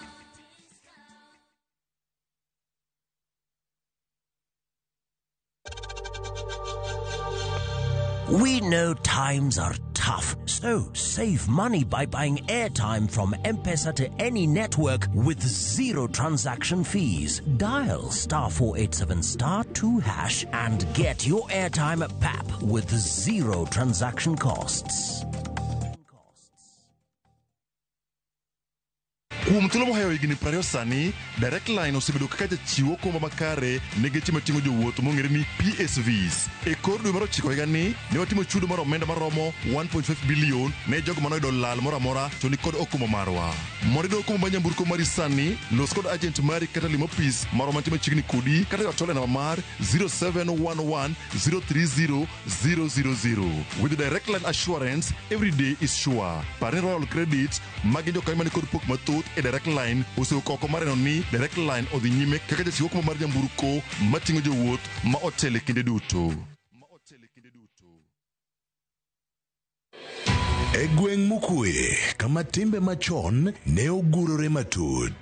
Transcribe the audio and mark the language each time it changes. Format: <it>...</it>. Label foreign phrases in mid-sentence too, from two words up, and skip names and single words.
<en>We know times are tough, so save money by buying airtime from M-Pesa to any network with zero transaction fees. Dial *487*2# and get your airtime PAP with zero transaction costs.</en> <luo>Kuom thuolo mohewo higni 20 sani, Direct Line osebedo kaka jachiwo okombo makare ne geche mating'o jowuoth mong'ere ni PSVs. E kor dwe mar 9 higani, ne watimo chudo mar omenda maromo 1.5 bilion ne jogo manoyudo lal moro amora to ni kod okombo marwa. Mondo iyud okombo mar nyamburko mari sani, los kod agent mari kata limo ofis marwa mantie machiegni kodi, kata ywa tole namba mar 0711 030 000.</luo> <en>With the Direct Line assurance, every day is sure.</en> <luo>Parni Royal Credit, magi jokanyo mani kod pok mathoth e Direct Line osewuok oko mareno ni Direct Line odhi nyime kaka jachiwo okombo mar nyamburko mating'o jowuoth ma otele kinde duto. E gweng' mokwe, kama timbe machon ne ogurore matut.</luo>